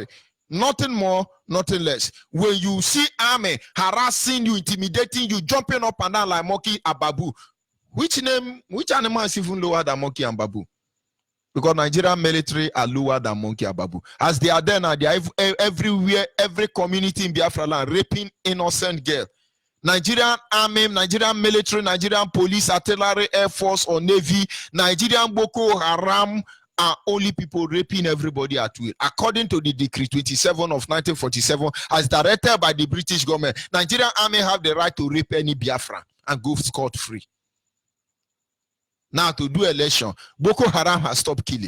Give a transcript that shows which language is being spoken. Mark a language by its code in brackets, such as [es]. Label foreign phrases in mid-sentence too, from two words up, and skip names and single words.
[en] Nothing more, nothing less. When you see army harassing you, intimidating you, jumping up and down like monkey and babu, which animal is even lower than monkey and babu? Because Nigerian military are lower than monkey and babu. As they are there now, they are everywhere, every community in Biafra land, raping innocent girls. Nigerian army, Nigerian military, Nigerian police, artillery, air force or navy, Nigerian Boko Haram are only people raping everybody at will. According to the Decree 27 of 1947, as directed by the British government, Nigerian army have the right to rape any Biafran and go scot-free. Now, to do election, Boko Haram has stopped killing.